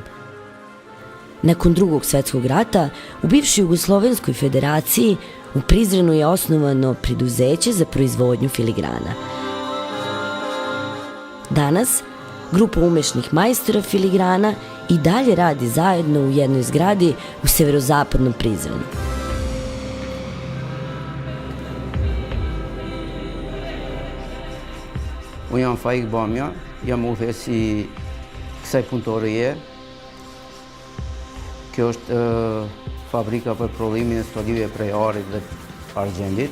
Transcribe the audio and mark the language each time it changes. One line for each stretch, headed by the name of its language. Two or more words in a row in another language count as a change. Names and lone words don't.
Serbian: Nakon Drugog svetskog rata, u bivšoj Jugoslovenskoj federaciji, u Prizrenu je osnovano preduzeće za proizvodnju filigrana. Danas, grupa umešnih majstora filigrana i dalje radi zajedno u jednoj zgradi u severozapadnom Prizrenu.
Albanian: Unë jam Faik Bamja, jam udhëheqës i kësaj punëtorie. Kjo është fabrika për prodhimin e stolive prej arit dhe argjendit.